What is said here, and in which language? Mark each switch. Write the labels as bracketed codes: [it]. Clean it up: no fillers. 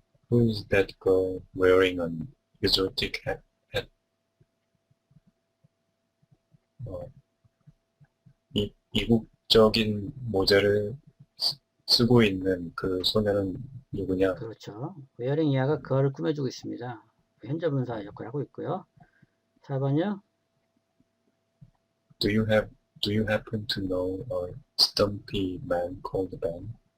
[en] Who is that girl wearing an exotic hat? [ko] 이국적인 모자를 쓰고 있는 그 소녀는 누구냐? 그렇죠. 웨어링 이하가 그거를 꾸며주고 있습니다. 현재 분사 역할을 하고 있고요. 4번이요. [en] Do you happen to know a stumpy man called Ben?